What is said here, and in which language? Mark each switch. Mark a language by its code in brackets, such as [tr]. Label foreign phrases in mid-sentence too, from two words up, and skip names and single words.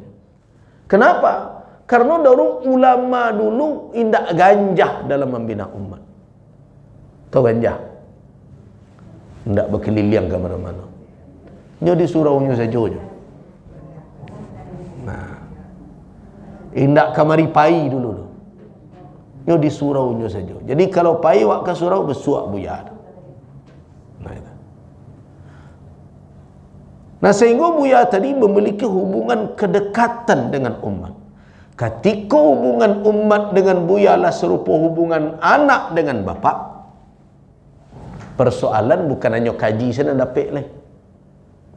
[id] Kenapa? Karena dahulu ulama dulu [min] indak ganjah [id] dalam membina umat. Tahu ganjah? Indak berkeliling ke mana-mana. Dia di suraunya saja. Nah, [min] indak kamari pai dulu. [id] Dia di suraunya saja. [min] Jadi kalau pai wak ke surau bersuak buya. [id] Nah, sehingga buya tadi memiliki hubungan kedekatan dengan umat. Ketika hubungan umat dengan buya lah serupa hubungan anak dengan bapa, persoalan bukan hanya kaji sana dapat lah.